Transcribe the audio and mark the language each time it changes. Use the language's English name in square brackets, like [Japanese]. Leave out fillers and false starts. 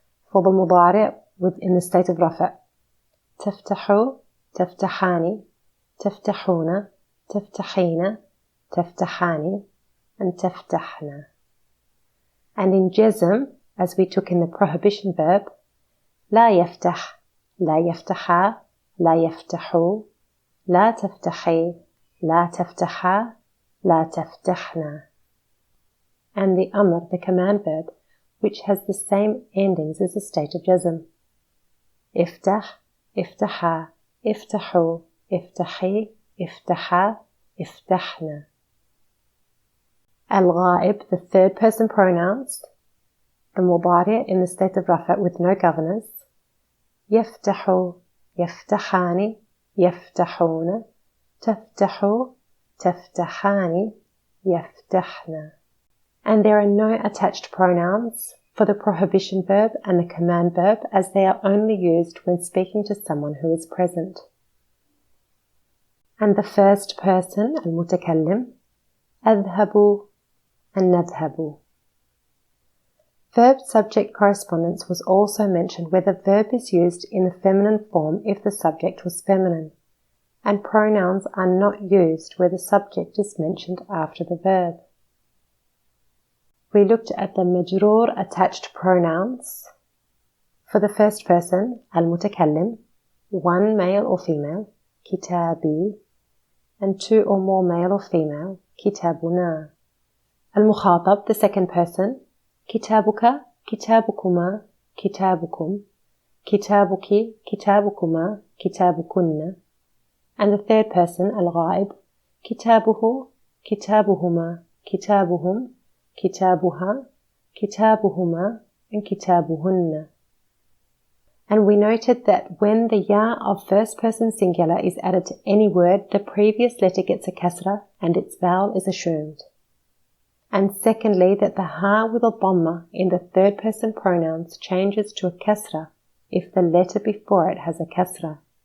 [English] For the mudari' within the state of rafa, taftahu, taftahani, taftahuna, taftahina, taftahani, and taftahna. And in jazm, as we took in the prohibition verb, la yaftah, la yaftaha, [Arabic] لا يفتحوا، لا تفتحي، لا تفتحا، لا تفتحنا. [English] And the amr, the command verb, which has the same endings as the state of jazm. [Arabic] افتح، افتحا، افتحوا، افتحي، افتحا، افتحنا. [English] الغائب, the third person pronouns, the مضارع in the state of rafa with no governors. [Arabic] يفتح، يفتحان، يفتحون، تفتح، تفتحان، يفتحن. [English] And there are no attached pronouns for the prohibition verb and the command verb, as they are only used when speaking to someone who is present. And the first person, المتكلم, أذهب and نذهب. Verb-subject correspondence was also mentioned where the verb is used in the feminine form if the subject was feminine, and pronouns are not used where the subject is mentioned after the verb. We looked at the majroor attached pronouns. For the first person, المتكلم, one male or female, كتابي, and two or more male or female, كتابنا. [Arabic] المخاطب, [English] the second person, [Arabic] كتابك, كتابكما, كتابكم, كتابك, كتابكما, كتابكن. [English] And the third person, [Arabic] الغائب, كتابه, كتابهما, كتابهم, كتابها, كتابهما, and كتابهن. [English] And we noted that when the ya of first person singular is added to any word, the previous letter gets a kasra and its vowel is assumed. And secondly, that the ha with a dhamma in the third person pronouns changes to a kasra if the letter before it has a kasra.